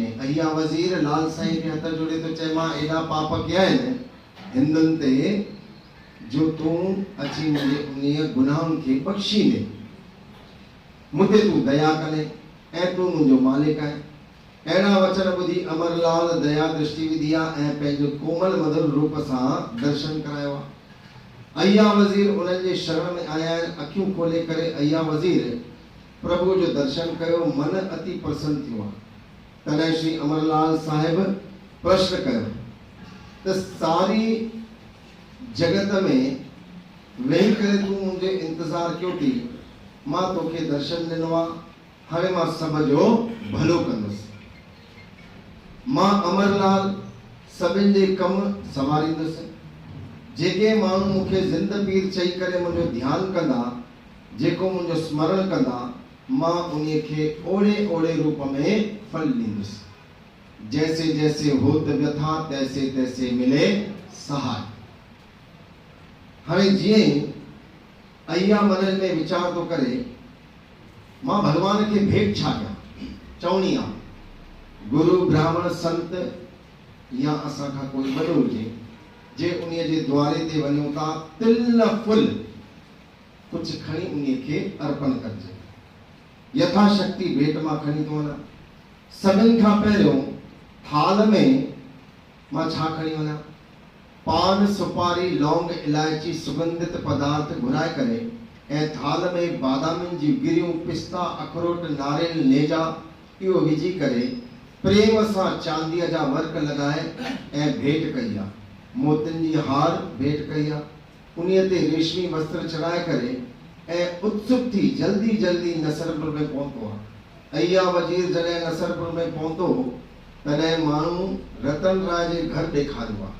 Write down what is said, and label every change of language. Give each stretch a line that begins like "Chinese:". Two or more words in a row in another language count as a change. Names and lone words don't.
Sindhi: अहिया वज़ीर लाल साईं खे हथ जोड़े थो चए, मां एॾा पाप कया आहिनि हिंदुनि ते जो तूं अची मुंहिंजे उन गुनाहनि खे बख़्शीने, मूं ते तूं दया कने ऐं तूं मुंहिंजो मालिक आहे। अहिड़ा वचन ॿुधी अमरलाल दया दृष्टि विधी आहे ऐं पंहिंजो कोमल मधुर रूप सां दर्शन करायो आहे। अहिया वज़ीर उन्हनि जे शरण में आया आहिनि। अखियूं खोले करे अहिया वज़ीर प्रभु जो दर्शन कयो, मन अति प्रसन्न थियो आहे। तॾहिं श्री अमरलाल साहिब प्रश्न कयो त सारी जगत में वेही करे तूं मुंहिंजो इंतज़ार कयो थी, मां तोखे दर्शन ॾिनो आहे, हाणे मां सभ जो भलो कंदुसि। मां अमरलाल सभिनि जे कम संवारींदुसि। जेके माण्हू मूंखे ज़िंद पीर चई करे मुंहिंजो ध्यानु कंदा, जेको मुंहिंजो स्मरण कंदा, मां उन्हीअ खे ओड़े ओड़े रूप में फल ॾींदुसि।
Hindi: जैसे जैसे होत व्यथा तैसे तैसे मिले सहाय।
Sindhi: हाणे जीअं ई अहिया मन में वीचार थो करे, मां भगवान खे भेंट छा कयां, चवणी आहे गुरु ब्राह्मण संत या असां खां कोई वॾो हुजे, जे उन्हीअ जे द्वारे ते वञूं था, तिल फुल कुझु खणी उन्हीअ खे अर्पण करिजे। यथाशक्ति भेंट मां खणी थो वञा। सभिनि खां पहिरियों थाल में मां छा खणी वञा, पान सुपारी लौंग इलायची सुगंधित पदार्थ घुराए करे ऐं थाल में बादामिन जी गिरियूं पिस्ता अखरोट नारेल नेजा इहो विझी करे प्रेम सां चांदीअ जा वर्क लॻाए ऐं भेंट कई आहे। मोतियुनि जी हार भेंट कई आहे। उन्हीअ ते रेशमी वस्त्र चढ़ाए करे ऐं उत्सुक थी जल्दी जल्दी नसरपुर में पहुतो आहे। अहिया वज़ीर जॾहिं नसरपुर में पहुतो तॾहिं माण्हू रतन राय जे घर ॾेखारियो आहे।